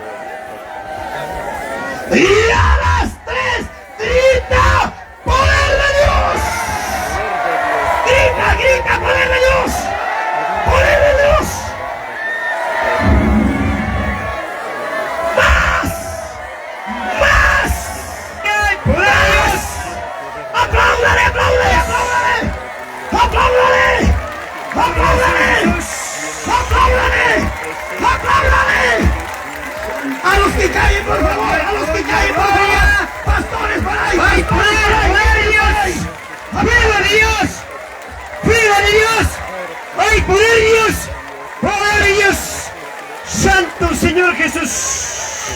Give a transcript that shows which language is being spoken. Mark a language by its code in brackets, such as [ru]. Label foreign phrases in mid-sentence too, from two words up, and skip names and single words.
[es] Y a las tres, grita, poder de Dios. Grita, grita, poder de Dios. Poder de Dios. Más, más, poder de Dios. Apláudale, apláudale, apláudale. Apláudale, apláudale. ¡Apláudale! ¡Apláudale! A los que caen, por favor, a los que caen, por favor. Pastores por ahí. ¡Ay, poder de Dios! ¡Viva de Dios! ¡Viva de Dios! ¡Ay, poder de Dios! ¡Poder de Dios! ¡Santo Señor Jesús!